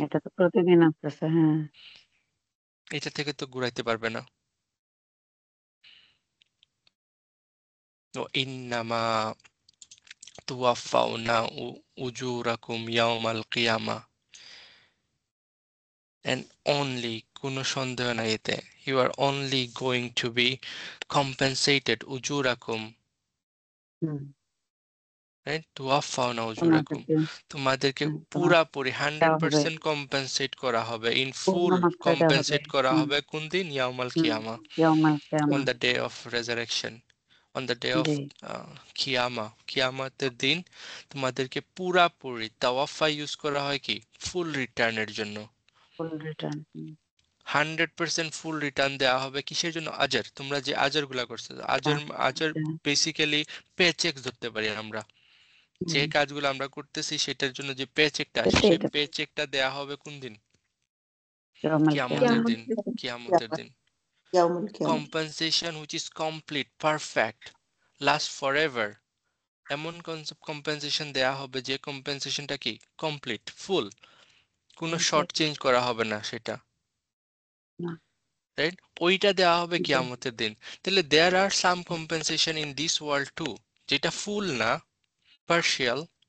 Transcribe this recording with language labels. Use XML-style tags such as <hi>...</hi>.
<bn>এটা তো প্রতিদিন আসতেছে হ্যাঁ এটা থেকে তো ঘুরাইতে পারবে না।</bn> <ar>ও ইন্নামা তুওয়াফাউনা উজুরাকুম ইয়াউমাল কিয়ামা।</ar> <en>And only,</en> <bn>কোনো সন্দেহ নাই এতে,</bn> <en>you are only going to be compensated উজুরাকুম, hmm</en> <ar>রাইট? তুওয়াফাউনা উজুরাকুম।</ar> <bn>তোমাদেরকে তোমার পুরাপুরি দেওয়া হবে 100% কম্পেনসেট করা হবে, ইন পূর্ণ ফুল মাত্রায় দেওয়া হবে কম্পেনসেট করা হুম হবে। কোন দিন?</bn> <ar>ইয়াউমাল হুম কিয়ামা, ইয়াউমাল</ar> <en>on</en> <ar>কিয়ামা</ar> <en>the day of resurrection, on the day of the</en> <bn>কিয়ামা, কিয়ামতের দিন তোমাদেরকে পুরাপুরি। তাওয়াফা ইউজ করা হয় কি ফুল রিটার্নের জন্য। ফুল রিটার্ন 100% ফুল রিটার্ন দেওয়া হবে কিসের জন্য? আজার, তোমরা যে আজার গুলা করছো, আজার আজার বেসিক্যালি পে চেক ধরতে পারি আমরা। যে কাজগুলো আমরা করতেছি সেটার জন্য যে পে চেকটা আসে, সেই সেইটা পে চেকটা দেওয়া হবে কোন দিন?</bn> <ar>ইয়াউমাল কিয়ামা</ar> <bn>কিয়ামতের দিন, কিয়ামতের দিন।</bn> <ar>Yawmul Qiyamah.</ar> <en>Compensation which is complete, perfect, lasts forever.</en> <bn>এমন কম্পেনসেশন দেয়া হবে যে কম্পেনসেশনটা কি কমপ্লিট ফুল, কোনো শর্ট চেঞ্জ করা হবে না সেটা, না। রাইট? ওইটা দেওয়া হবে জি। কিয়ামতের দিন।</bn> <en>তাহলে there are some compensation in this world too,</en> <bn>যেটা ফুল না,</bn> <en>Partial.</en>